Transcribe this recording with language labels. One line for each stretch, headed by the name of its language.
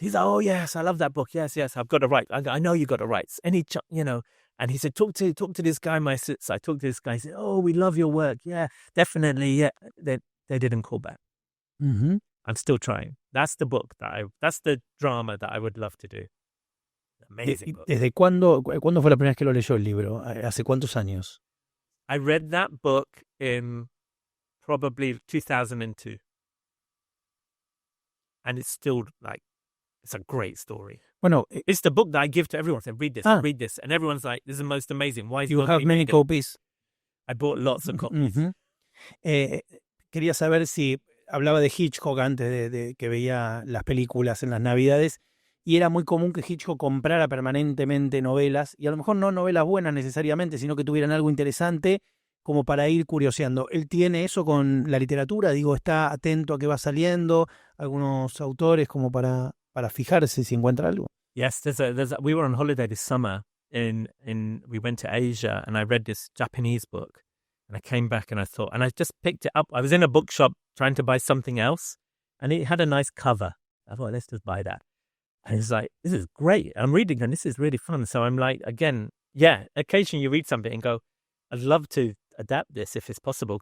English: He's like, oh, yes, I love that book. Yes, I've got the rights. I know you got the rights. Any chance, And he said, talk to this guy, my sister. I talked to this guy. He said, oh, we love your work. Yeah, definitely. Yeah. They didn't call back. I'm still trying. That's the book that's the drama that I would love to do. Amazing book.
Spanish: ¿Desde cuándo fue la primera vez que lo leyó el libro? ¿Hace cuántos años?
English: I read that book in probably 2002. And it's still it's a great story.
Spanish: Bueno,
English: it's the book that I give to everyone. I say, read this. And everyone's like, this is the most amazing. Why is you have many copies? I bought lots of copies.
Spanish: Quería saber si hablaba de Hitchcock antes de que veía las películas en las Navidades. y era muy común que Hitchcock comprara permanentemente novelas, y a lo mejor no novelas buenas necesariamente, sino que tuvieran algo interesante como para ir curioseando. Él tiene eso con la literatura, digo, está atento a qué va saliendo, algunos autores como para fijarse si encuentra algo.
English: Yes, we were on holiday this summer we went to Asia, and I read this Japanese book, and I came back and I just picked it up. I was in a bookshop trying to buy something else, and it had a nice cover. I thought, let's just buy that. And it's like, this is great. I'm reading and this is really fun. So I'm like, again, yeah, occasionally you read something and go, I'd love to adapt this if it's possible.